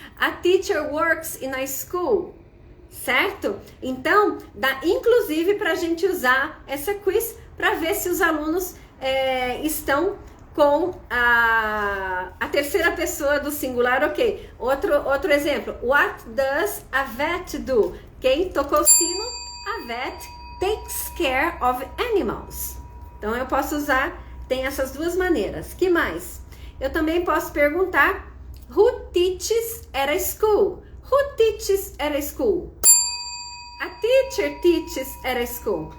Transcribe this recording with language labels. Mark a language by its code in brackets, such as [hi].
[en] A teacher works in a school. [pt] Certo? Então, dá inclusive para a gente usar essa quiz para ver se os alunos estão com a terceira pessoa do singular, ok. Outro exemplo. [en] What does a vet do? [pt] Quem tocou o sino? [en] A vet takes care of animals. [pt] Então, eu posso usar, tem essas duas maneiras. Que mais? Eu também posso perguntar: [en] Who teaches at a school? Who teaches at a school? A teacher teaches at a school.